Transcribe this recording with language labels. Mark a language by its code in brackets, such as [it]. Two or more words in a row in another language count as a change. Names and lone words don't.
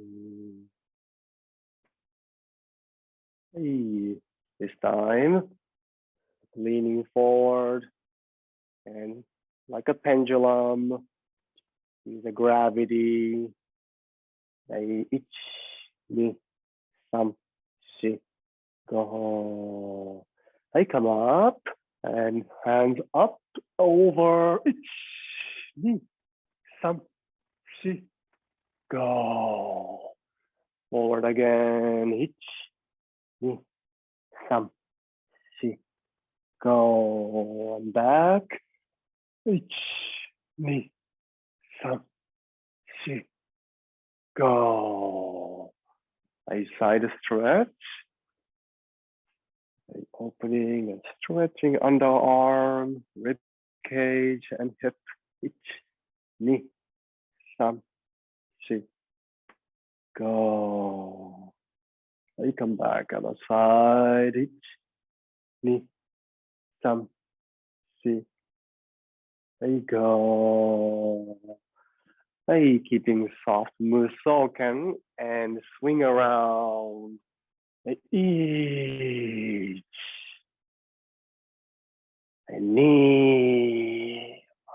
[en] This time, leaning forward and like a pendulum, use the gravity. [ja] Ich, ni, sam, shi, go. [en] Come up and hands up over. [ja] Ich, ni, sam, shi, go. [en] Forward again. Ich, [ja] ni, sam, shi, [en] go. And back. [ja] Ich, ni, sam, shi, go. [en] A side stretch. Opening and stretching underarm, rib cage, and hip. [ja] Ich, ni, sam, shi, go. [en] Come back other side. Ich, [ja] ni, sam, shi. Go. [en] Keeping soft musoken and swing around. Each and knee.